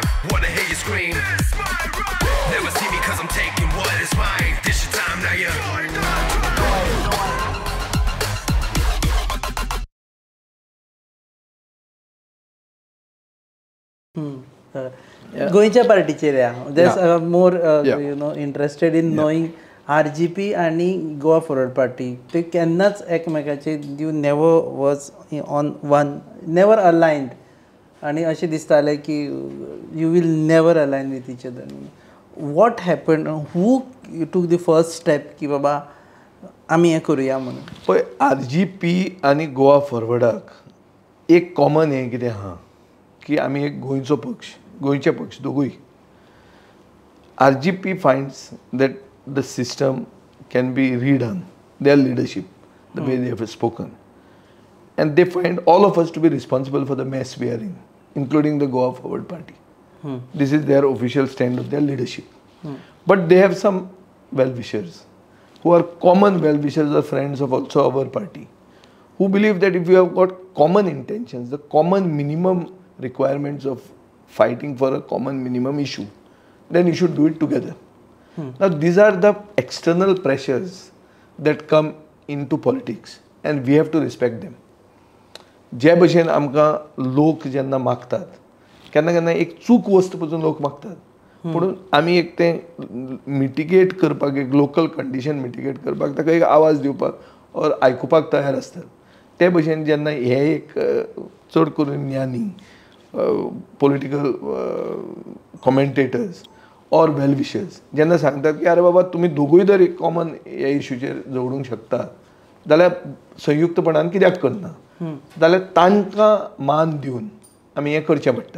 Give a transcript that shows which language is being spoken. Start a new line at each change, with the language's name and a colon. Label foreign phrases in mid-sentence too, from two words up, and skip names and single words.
English: Wanna hear you scream. Never see me cause I'm taking what is mine. This your time now, yeah.
Konkani: गोंयच्या पार्टीचेर या
English: more you know interested in knowing RGP
Konkani: आणि गोवा फॉरवर्ड पार्टी ते केन्नाच एकमेकाचे
English: you never was on one never aligned
Konkani: आणि अशें दिसतालें की
English: you will never align with each other. what happen who took the first step
Konkani: की बाबा आमी हें करुया म्हणून. पळय RGP आनी गोवा फॉरवर्डाक एक कॉमन हें कितें आहा की आमी एक गोंयचो पक्ष गोंयचे पक्ष दोगूय.
English: RGP finds that the system can be redone, their leadership, the way they have spoken. And they find all of us to be responsible for the mess we are in, including the Goa Forward Party. This is their official stand of their leadership. But they have some well-wishers, who are common well-wishers or friends of also our party, who believe that if you have got common intentions, the common minimum requirements of fighting for a common minimum issue, then you should do it together. Now these are the external pressures that come into politics and we have to respect them.
Konkani: जे भशेन आमकां लोक जेन्ना मागतात केन्ना केन्ना एक चूक वस्त पसून लोक मागतात पूण आमी एक तें मिटिगेट करपाक एक
English: local condition mitigate
Konkani: करपाक ताका एक आवाज दिवपाक और आयकुपाक तयार आसतात. ते भशेन जेन्ना हे एक चड करून ज्ञानी
English: political commentators
Konkani: और
English: well-wishers
Konkani: जेन्ना सांगतात की अरे बाबा तुमी दोगूय जर एक कॉमन ह्या इश्यूचेर जोडूंक शकतात जाल्यार संयुक्तपणान कित्याक करना जाल्यार तांकां मान दिवन आमी हें करचें पडटा.